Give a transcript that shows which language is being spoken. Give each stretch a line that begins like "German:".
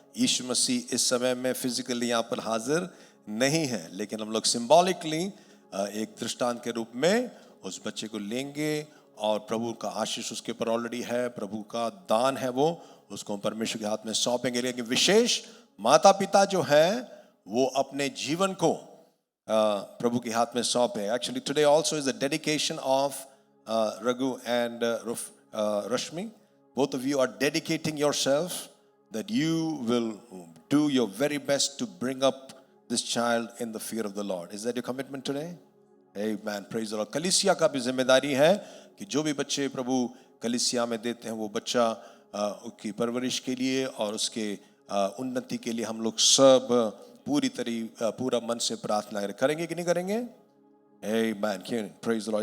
Hindi: यीशु मसीह इस समय में फिजिकली यहाँ पर हाजिर नहीं है, लेकिन हम लोग सिंबॉलिकली एक दृष्टांत के रूप में उस बच्चे को लेंगे और प्रभु का आशीष उसके ऊपर ऑलरेडी है, प्रभु का दान है, वो उसको परमेश्वर के हाथ में सौंपेंगे। लेकिन विशेष माता पिता जो है वो अपने जीवन को प्रभु के हाथ में सौंपे।
English: Actually today also is the dedication of Raghu and Rashmi. Both of you are dedicating yourself that you will do your very best to bring up this child in the fear of the Lord. Is that your commitment today? Amen. Praise the Lord.
Hindi: कलीसिया का भी जिम्मेदारी है कि जो भी बच्चे प्रभु कलीसिया में देते हैं वो बच्चा उसकी परवरिश के लिए और उसके उन्नति के लिए हम लोग सब पूरा मन से प्रार्थना करेंगे कि नहीं करेंगे?
English: Amen. Praise the Lord.